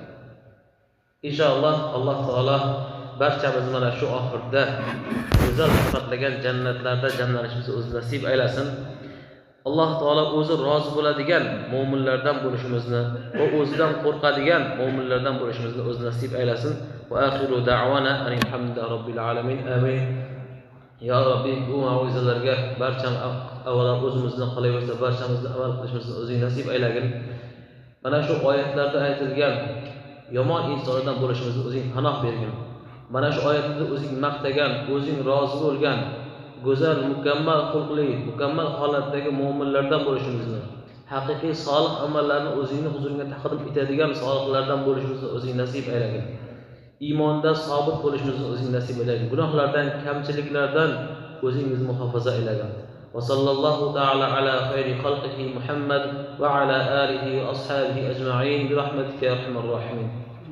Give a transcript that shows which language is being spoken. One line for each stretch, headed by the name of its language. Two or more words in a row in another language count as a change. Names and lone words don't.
Uzbek: Inshaalloh Alloh taolo barchamiz mana shu oxirda go'zal sifatlagan jannatlarda jamlanishimizni o'zi nasib aylasin. Alloh taolo o'zi rozi bo'ladigan mu'minlardan bo'lishimizni va o'zidan qo'rqadigan mu'minlardan bo'lishimizni o'zi nasib aylasin.
Arabic: وآخر دعوانا الحمد لله رب العالمين. آمين. يا رب,
Uzbek: bu ma'ruzalarga barchamiz avvalo o'zimizni qilaversa, barchamizni amal qilishimizni o'zing nasib aylagin. Mana shu oyatlarda aytilgan yomon insonlardan bo'lishimizni o'zing panoh bergin. Mana shu oyatda o'zing maqtagan, o'zing rozi bo'lgan, go'zal, mukammal xulqli, mukammal holatdagi mu'minlardan bo'lishimizni, haqiqiy solih amallarni o'zingning huzuriga taqdim etadigan solihlardan bo'lishimizni o'zing nasib aylagin. Iymonda sobit bo'lishimizni o'zing nasib aylagin. Gunohlardan, kamchiliklardan o'zingizni muhofaza aylagin.
Arabic: وصلى الله تعالى على خير خلقه محمد وعلى آله وأصحابه أجمعين برحمتك يا أرحم الراحمين.